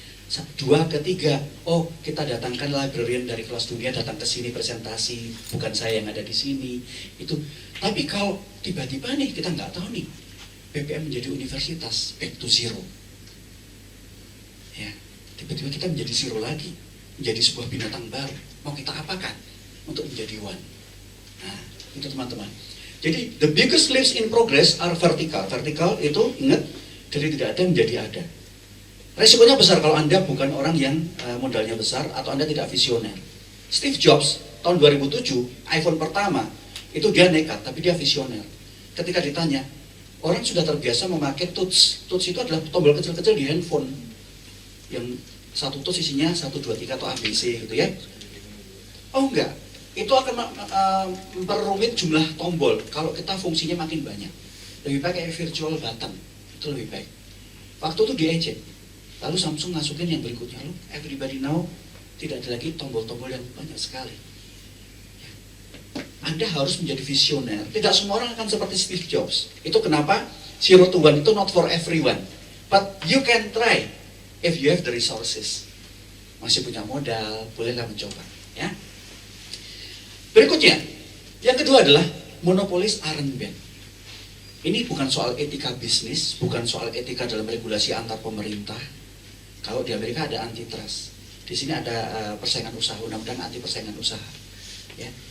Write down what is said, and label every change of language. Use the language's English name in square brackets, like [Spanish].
[Indonesian] 2 ke 3, oh kita datangkan librarian dari kelas dunia datang ke sini presentasi, bukan saya yang ada di sini. Itu. Tapi kalau tiba-tiba nih kita nggak tahu nih, BPM menjadi universitas [English] back to zero. [Indonesian] Ya, tiba-tiba kita menjadi zero lagi, menjadi sebuah binatang baru. Mau kita apakan untuk menjadi one? Nah, itu teman-teman. Jadi [English] the biggest leaps in progress are vertical. [Indonesian] Vertical itu ingat dari tidak ada menjadi ada. Resikonya besar kalau Anda bukan orang yang modalnya besar atau Anda tidak visioner. Steve Jobs tahun 2007 iPhone pertama itu dia nekat tapi dia visioner. Ketika ditanya, orang sudah terbiasa memakai touch. Touch itu adalah tombol kecil-kecil di handphone yang satu touch isinya 1, 2, 3 atau ABC gitu ya. Oh enggak, itu akan memperumit jumlah tombol kalau kita fungsinya makin banyak. Lebih baik kayak [English] virtual button, [Indonesian] itu lebih baik. Waktu itu diejek, lalu Samsung masukin yang berikutnya, loh, [English] everybody now [Indonesian] tidak ada lagi tombol-tombol yang banyak sekali. Anda harus menjadi visioner. Tidak semua orang akan seperti Steve Jobs. Itu kenapa Zero to One itu [English] not for everyone. But you can try if you have the resources. [Indonesian] Masih punya modal, bolehlah mencoba. Ya. Berikutnya, yang kedua adalah [English] monopolies aren't bad. [Indonesian] Ini bukan soal etika bisnis, bukan soal etika dalam regulasi antar pemerintah. Kalau di Amerika ada antitrust, di sini ada persaingan usaha, undang-undang anti persaingan usaha. Ya.